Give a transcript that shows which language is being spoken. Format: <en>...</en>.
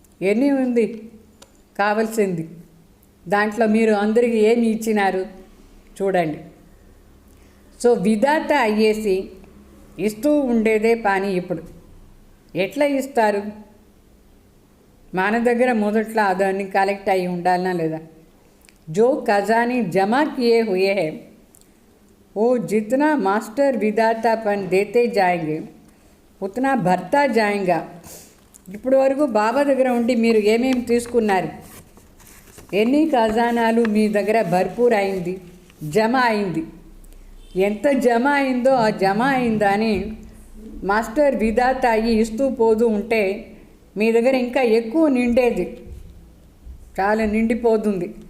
<te>ఎన్ని ఉంది కావాల్సింది. దాంట్లో మీరు అందరికీ ఏమి ఇచ్చినారు చూడండి. సో విధాత అయ్యేసి ఇస్తూ ఉండేదే పని. ఇప్పుడు ఎట్లా ఇస్తారు? మన దగ్గర మొదట్లో అదాన్ని కలెక్ట్ అయ్యి ఉండాలనా లేదా?</te> <hi>जो खजाने जमा किए हुए हैं वो जितना मास्टर विधातापन देते जाएंगे उतना भरता जाएगा.</hi> <te>ఇప్పుడు వరకు బాబా దగ్గర ఉండి మీరు ఏమేమి తీసుకున్నారు, ఎన్ని ఖజానాలు మీ దగ్గర భర్పూర్ అయింది, జమ అయింది, ఎంత జమ అయిందో ఆ జమ అయిందని మాస్టర్ విధాత అయ్యి ఇస్తూ పోతూ ఉంటే మీ దగ్గర ఇంకా ఎక్కువ నిండేది, చాలా నిండిపోతుంది.</te>